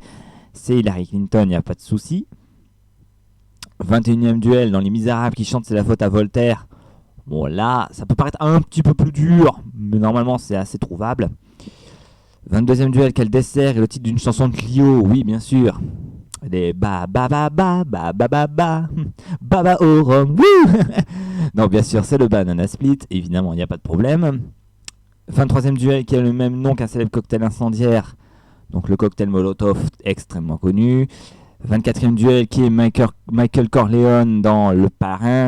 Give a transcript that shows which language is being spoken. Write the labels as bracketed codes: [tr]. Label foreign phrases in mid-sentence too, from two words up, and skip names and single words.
[fr] C'est Hillary Clinton, il n'y a pas de souci. 21e duel, dans Les Misérables, qui chante C'est la faute à Voltaire. Bon, là, ça peut paraître un petit peu plus dur, mais normalement, c'est assez trouvable. 22e duel, quel dessert est le titre d'une chanson de Clio? Oui, bien sûr. Des ba ba ba ba ba ba ba ba baba au rhum. Non, bien sûr, c'est le Banana Split, évidemment, il n'y a pas de problème. 23e duel, qui a le même nom qu'un célèbre cocktail incendiaire. Donc le cocktail Molotov, extrêmement connu. 24e duel, qui est Michael Corleone dans Le Parrain.